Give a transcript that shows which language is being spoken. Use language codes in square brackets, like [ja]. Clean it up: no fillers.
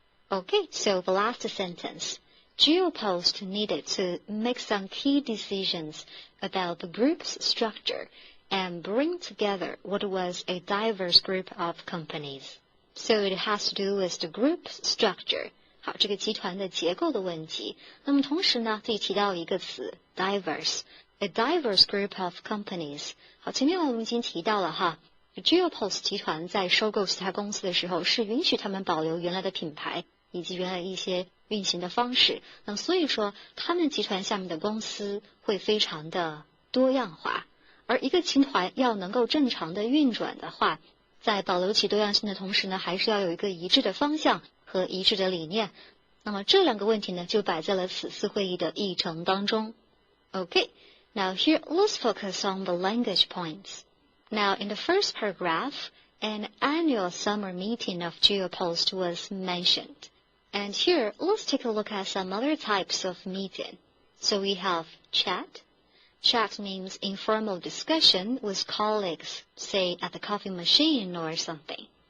[en] Okay, so the last sentence. Geopost needed to make some key decisions about the group's structure and bring together what was a diverse group of companies. So it has to do with the group's structure. [zh] 好，这个集团的结构的问题。那么同时呢，这里提到一个词 diverse。 [en] A diverse group of companies. [zh] 好，前面我们已经提到了哈 ，Geopost 集团在收购其他公司的时候，是允许他们保留原来的品牌以及原来一些运行的方式。那所以说，他们集团下面的公司会非常的多样化。而一个集团要能够正常的运转的话，在保留其多样性的同时呢，还是要有一个一致的方向和一致的理念。那么这两个问题呢，就摆在了此次会议的议程当中。 [en] Okay.Now here, let's focus on the language points. Now in the first paragraph, an annual summer meeting of Geopost was mentioned. And here, let's take a look at some other types of meeting. So we have chat. Chat means informal discussion with colleagues, say at the coffee machine or something.